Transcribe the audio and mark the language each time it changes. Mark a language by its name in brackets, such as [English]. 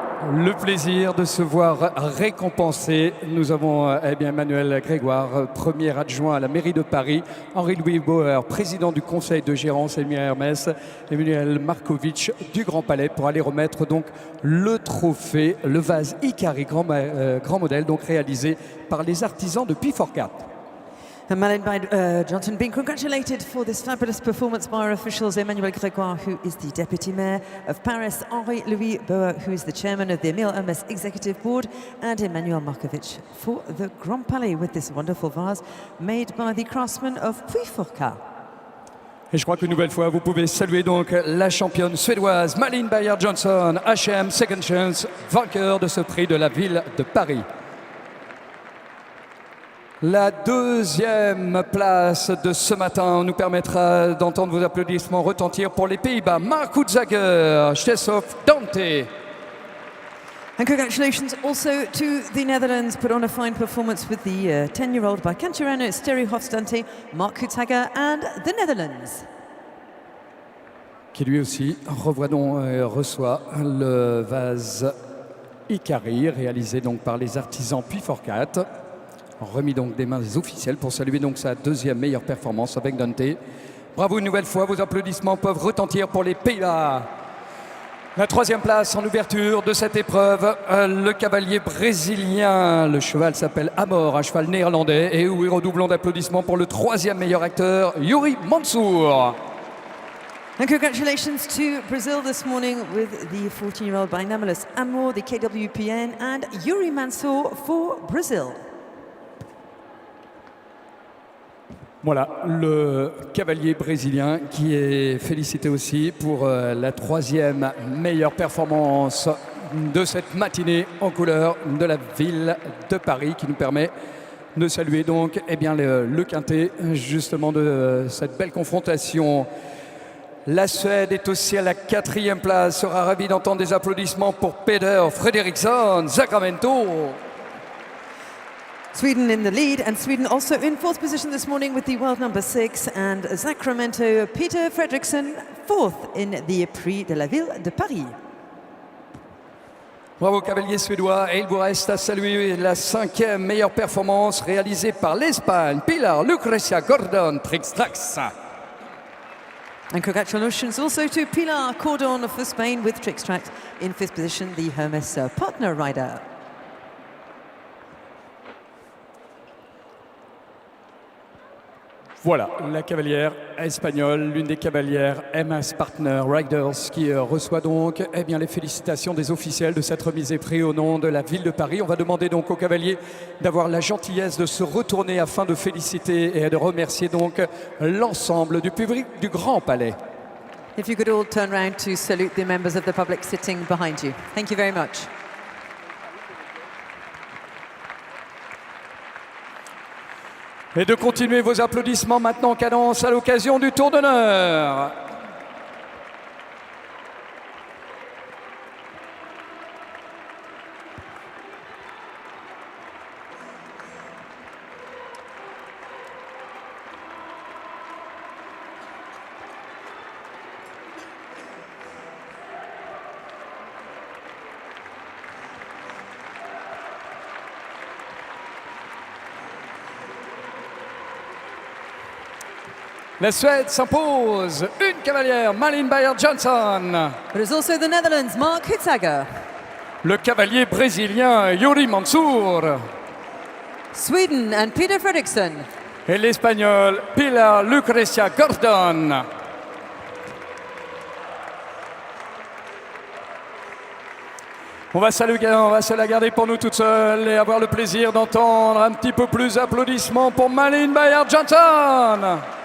[French] Le plaisir de se voir récompensé. Nous avons Emmanuel Grégoire, premier adjoint à la mairie de Paris, Henri-Louis Bauer, président du conseil de gérance Émile Hermès, Emmanuel Markovitch du Grand Palais pour aller remettre donc le trophée, le vase Ikari grand modèle, donc réalisé par les artisans de P4CAT. [English] And Malin Johnson being congratulated for this fabulous performance by our officials, Emmanuel Grégoire, who is the Deputy Mayor of Paris, Henri-Louis Bauer, who is the Chairman of the Émile Hermès Executive Board, and Emmanuel Markovitch for the Grand Palais with this wonderful vase made by the craftsmen of P4CAT. [French] Et je crois qu'une nouvelle fois, vous pouvez saluer donc la championne suédoise Malin Bayer-Johnson, H&M Second Chance, vainqueur de ce prix de la ville de Paris. La deuxième place de ce matin nous permettra d'entendre vos applaudissements retentir pour les Pays-Bas. Mark Houtzager, Steshof Dante. [English] And congratulations also to the Netherlands, put on a fine performance with the 10-year-old by Canturano, Steri Hofstante, Mark Houtzager and the Netherlands. [French] Qui lui aussi reçoit le vase Ikari, réalisé donc par les artisans P4CAT. Remis donc des mains des officiels pour saluer donc sa deuxième meilleure performance avec Dante. Bravo une nouvelle fois, vos applaudissements peuvent retentir pour les Pays-Bas. La troisième place en ouverture de cette épreuve, le cavalier brésilien. Le cheval s'appelle Amor, un cheval néerlandais. Et oui, redoublons d'applaudissements pour le troisième meilleur acteur, Yuri Mansour. [English] And congratulations to Brazil this morning with the 14-year-old by Namulus Amor, the KWPN, and Yuri Mansour for Brazil. [French] Voilà, le cavalier brésilien qui est félicité aussi pour la troisième meilleure performance de cette matinée en couleur de la ville de Paris, qui nous permet de saluer donc le quintet justement de cette belle confrontation. La Suède est aussi à la quatrième place, sera ravi d'entendre des applaudissements pour Peder Fredriksson, Sacramento. [English] Sweden in the lead, and Sweden also in fourth position this morning with the world number 6, and Sacramento, Peter Fredriksson, fourth in the Prix de la Ville de Paris. [French] Bravo cavalier suédois, et il vous reste à saluer la cinquième meilleure performance réalisée par l'Espagne, Pilar Lucrecia Gordon Trix-Trax. [English] And congratulations also to Pilar Cordon for Spain with Trix-Trax in fifth position, the Hermes partner rider. [French] Voilà, la cavalière espagnole, l'une des cavalières MS Partner Riders, qui reçoit donc les félicitations des officiels de cette remise des prix au nom de la ville de Paris. On va demander donc au cavalier d'avoir la gentillesse de se retourner afin de féliciter et de remercier donc l'ensemble du public du Grand Palais. [English] If you could all turn around to salute the members of the public sitting behind you. Thank you very much. [French] Et de continuer vos applaudissements maintenant en cadence à l'occasion du tour d'honneur. La Suède s'impose, une cavalière, Malin Bayer-Johnson. [English] But it's also the Netherlands, Mark Houtzager. [French] Le cavalier brésilien, Yuri Mansour. [English] Sweden and Peter Fredriksson. [French] Et l'espagnol, Pilar Lucrecia Gordon. On va se la garder pour nous toute seule et avoir le plaisir d'entendre un petit peu plus d'applaudissements pour Malin Bayer-Johnson.